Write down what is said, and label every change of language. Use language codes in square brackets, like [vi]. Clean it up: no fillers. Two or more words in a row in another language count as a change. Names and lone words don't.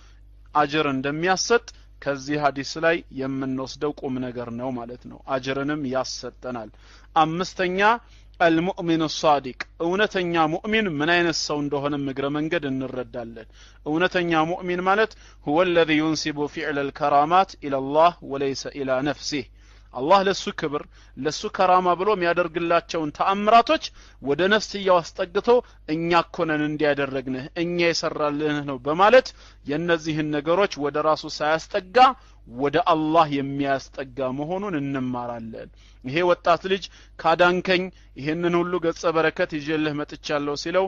[am] አጅር እንደሚያሰጥ ከዚህ ሐዲስ ላይ የምንወስደው ቁም ነገር ነው ማለት ነው አጅርንም ያሰጠናል አምስተኛ [ar] المؤمن الصادق [am] እውነተኛ ሙእሚን ምን አይነት ሰው እንደሆነ እግረ መንገድ እንረዳለን እውነተኛ ሙእሚን ማለት [ar] هو الذي ينسب فعل الكرامات الى الله وليس الى نفسه [am] አላህ ለሱ ክብር ለሱ ከራማ ብሎ የሚያደርግላቸውን ተአምራቶች ወደ ነፍስያው አስጠግቶ እኛ ኮነን እንዲያደርግነህ እኛ የሰራልህ ነው በማለት የነዚህን ነገሮች ወደ ራሱ ሳያስጠጋ ወደ አላህ የሚያስጠጋ መሆኑን እንማራለን ይሄ ወጣት ልጅ ካዳንከኝ ይሄንን ሁሉ ገጸ በረከት ይጀልህ መጥቻለሁ ሲለው